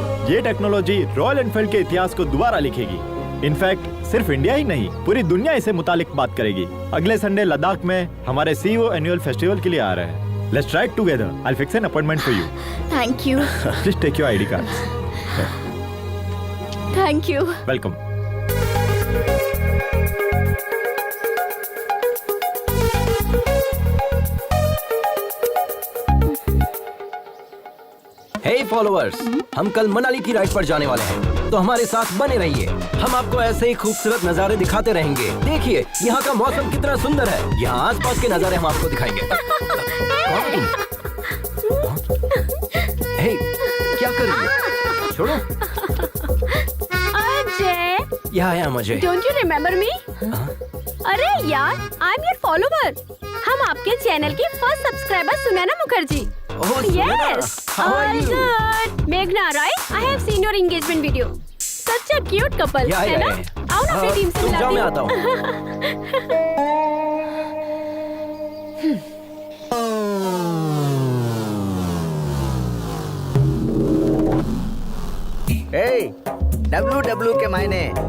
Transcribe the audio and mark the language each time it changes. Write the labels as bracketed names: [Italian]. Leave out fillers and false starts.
[Hindi] ये technology royal Enfield के इतिहास को दोबारा लिखेगी। इनफैक्ट सिर्फ इंडिया ही नहीं, पूरी दुनिया इसे मुतालिक बात करेगी। अगले संडे लद्दाख में हमारे CEO एनुअल फेस्टिवल के लिए आ रहे हैं। [English] Let's try it together. I'll fix an appointment for you. Thank you. Please take your ID cards. Thank you. Welcome. Hey followers, [Hindi] हम कल मनाली की राइड पर जाने वाले हैं, तो हमारे साथ बने रहिए। हम आपको ऐसे ही खूबसूरत नज़ारे दिखाते रहेंगे। देखिए यहाँ का मौसम कितना सुंदर है। यहाँ आसपास के नज़ारे हम आपको दिखाएंगे। हे, क्या कर रही है? छोड़ो। अजय, यहाँ है Ajay. [English] Don't you remember me? [Hindi] अरे यार, [English] I am your follower. [Hindi] हम आपके चैनल की first subscriber Sunaina Mukherjee. [English] Yes, all good. Meghna, right? I have seen your engagement video. Such a cute couple, [Hindi] है ना? आओ ना अपनी टीम से मिलाते हैं। मैं आता हूँ। [English] Hey, [Hindi] WW के मायने।